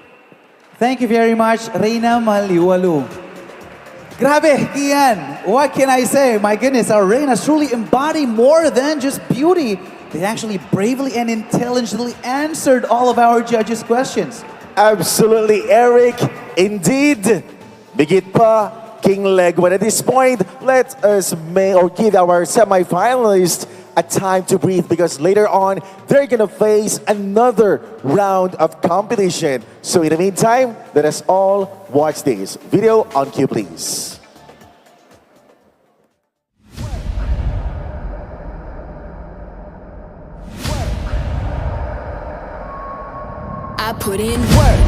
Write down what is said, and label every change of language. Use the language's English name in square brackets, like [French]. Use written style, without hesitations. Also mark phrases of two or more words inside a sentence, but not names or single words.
[English] Thank you very much, Reina Maliwalu. Grabe, Kian. What can I say? My goodness, our Reinas truly embody more than just beauty. They actually bravely and intelligently answered all of our judges' questions. Absolutely, Eric. Indeed. [Pampanga] Bigit pa, King Legwan. [English] At this point, let us give our semi-finalists a time to breathe because later on, they're going to face another round of competition. So in the meantime, let us all watch this. Video on cue, please. I put in work.